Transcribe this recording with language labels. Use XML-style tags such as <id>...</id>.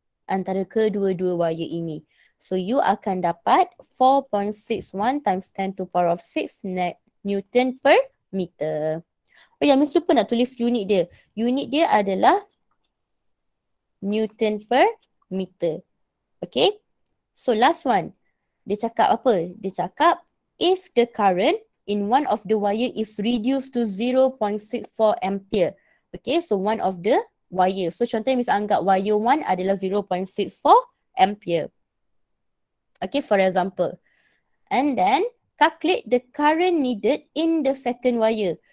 <ms>Antara kedua-dua wire ini.</ms> <en>So you</en> <ms>akan dapat</ms> <en>4.61 times 10 to power of 6 Newton per meter.</en> <ms>Oh ya, Miss lupa nak tulis unit dia. Unit dia adalah Newton per meter.</ms> <en>Okay. So last one.</en> <ms>Dia cakap apa? Dia cakap</ms> <en>if the current in one of the wire is reduced to 0.64 ampere. Okay, so one of the wire.</en> <ms>So contohnya Miss anggap wire 1 adalah 0.64 ampere.</ms> <en>Okay, for example. And then calculate the current needed in the second wire.</en>